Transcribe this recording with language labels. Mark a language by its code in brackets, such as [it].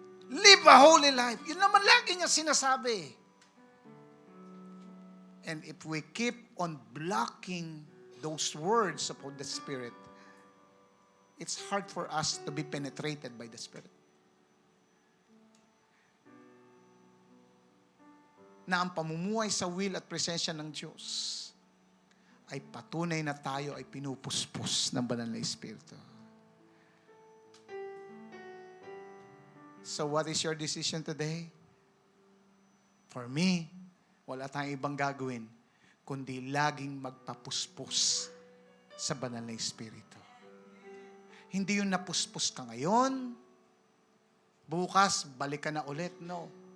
[en] Live a holy life. [tl] Yun naman lagi niya sinasabi. [en] And if we keep on blocking those words of the Spirit, it's hard for us to be penetrated by the Spirit. [tl] Na ang pamumuhay sa will at presensya ng Diyos ay patunay na tayo ay pinupuspos ng Banal na Espiritu. [en] So what is your decision today? For me, [tl] wala tayong ibang gagawin kundi laging magpapuspos sa Banal na Espiritu. Hindi yung napuspos ka ngayon, bukas balik ka na ulit. No.